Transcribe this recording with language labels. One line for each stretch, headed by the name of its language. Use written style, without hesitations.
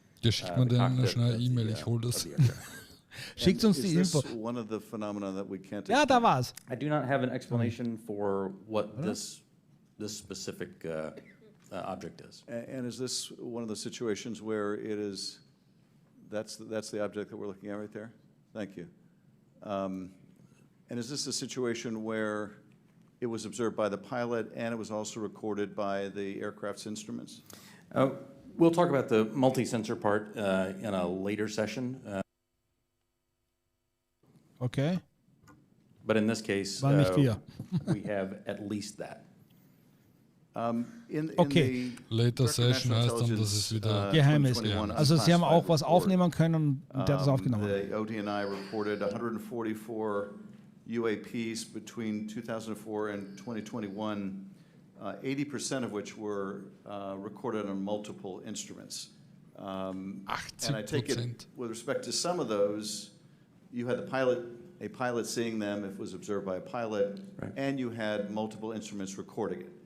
German: Ja, schickt man denen schnell eine E-Mail, ich hole das. Schickt uns die Info.
English: One of the phenomena that we can't
German: ja, da war's.
English: I do not have an explanation for what this specific object is. And is this one of the situations where it is, that's the object that we're looking at right there? Thank you. And is this a situation where it was observed by the pilot and it was also recorded by the aircraft's instruments? We'll talk about the multi-sensor part in a later session. Okay. But in this case, we have at least that. Okay. Later Session
German: heißt dann, dass es wieder geheim ist. Also Sie haben auch was aufnehmen können und der hat das aufgenommen.
English: The ODNI reported 144 UAPs between 2004 and 2021, 80% of which were recorded on multiple instruments. And I take it, with respect to some of those, you had a pilot seeing them if it was observed by a pilot, right, and you had multiple instruments recording it.